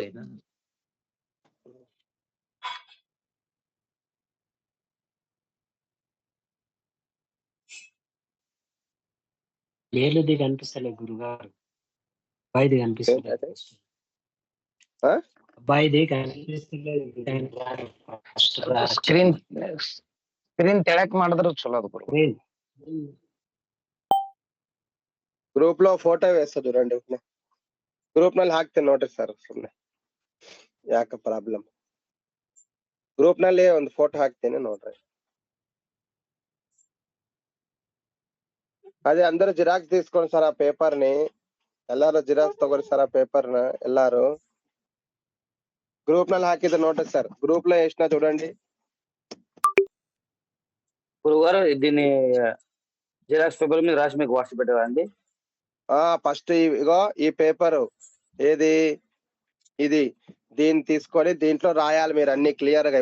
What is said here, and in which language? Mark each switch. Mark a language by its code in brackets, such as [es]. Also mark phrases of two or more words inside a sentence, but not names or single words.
[te] ఏలుది కనిపిస్తలేదు గురుగారు. అబ్బాయిది కనిపిస్తలేదు. అబ్బాయిది కనిపిస్తలేదు. [kn] ಸ್ಕ್ರೀನ್ ತೆಳಕ್ ಮಾಡಿದ್ರು ಚಲೋ ಅದು ಗುರು. [te] ಗ್ರೂಪ್ లో ಫೋಟೋ వేస్తా చూడండి. [kn] ಗ್ರೂಪ್ ನಲ್ಲಿ ಹಾಕ್ತೇನೆ ನೋಡ್ರಿ ಸರ್, ಸುಮ್ಮನೆ ಯಾಕೆ ಪ್ರಾಬ್ಲಮ್. ಗ್ರೂಪ್ ನಲ್ಲಿ ಒಂದು ಫೋಟೋ ಹಾಕ್ತೇನೆ ನೋಡ್ರಿ. [te] ಅದೇ అందరూ జిరాక్స్ తీసుకోండి సార్ ఆ పేపర్ ని. [kn] ಎಲ್ಲಾರು జిరాక్స్ ತಗೊಳ್ಳಿ ಸಾರ್ ಆ ಪೇಪರ್ ನ ಎಲ್ಲಾರು. గ్రూప్ ನಲ್ಲಿ ಹಾಕಿದ್ರೆ ನೋಡ್ರಿ ಸರ್, [te] గ్రూప్ లో వేసినా చూడండి. గురుగారు దీన్ని జిరాక్స్ పేపర్ మీద రాసి మీకు వాట్సాప్ పెట్టాలండి. ఫస్ట్ ఇగో ఈ పేపర్ ఏది, ఇది, దీన్ని తీసుకొని దీంట్లో రాయాలి మీరు అన్ని క్లియర్ గా.